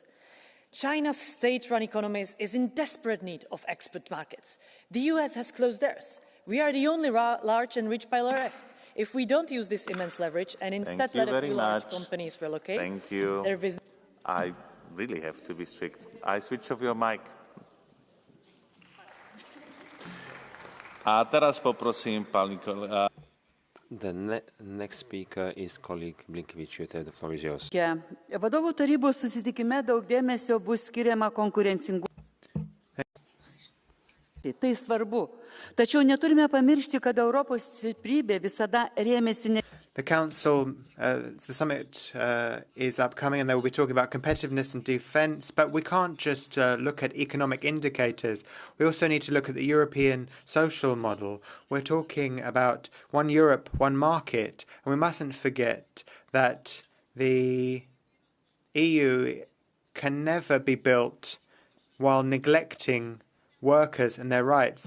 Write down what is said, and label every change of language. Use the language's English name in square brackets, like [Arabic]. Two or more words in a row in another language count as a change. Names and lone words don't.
[English] China's state-run economy is in desperate need of export markets. The US has closed theirs. We are the only large and rich pillar left. If we don't use this immense leverage and instead let a few large companies relocate, Thank you. I really have to be strict. I switch off your mic. [Slovak] A teraz poprosím pani [English] The next speaker is colleague Blinkevičiūtė. The floor is yours. [Lithuanian] Vadovų tarybos susitikime daug dėmesio bus skiriama konkurencingumui. Tai svarbu. Tačiau neturime pamiršti, kad Europos stiprybė visada rėmėsi ne. [English] The Council, the summit is upcoming and they will be talking about competitiveness and defence, but we can't just look at economic indicators. We also need to look at the European social model. We're talking about one Europe, one market, and we mustn't forget that the EU can never be built while neglecting workers and their rights.